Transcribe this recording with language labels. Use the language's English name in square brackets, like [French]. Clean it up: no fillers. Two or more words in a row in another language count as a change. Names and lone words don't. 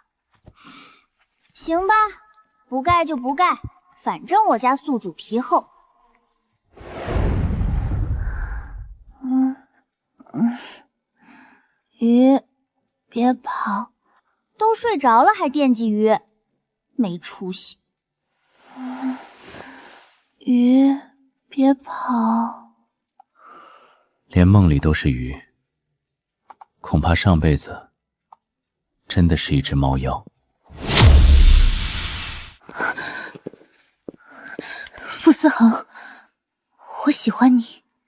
[Chinese] 行吧，不盖就不蓋，反正我家宿主皮厚。鱼，別跑，都睡着了還惦記魚，沒出息。魚，別跑。連夢裡都是魚，恐怕上輩子真的是一隻貓妖。傅思恒，我喜歡你。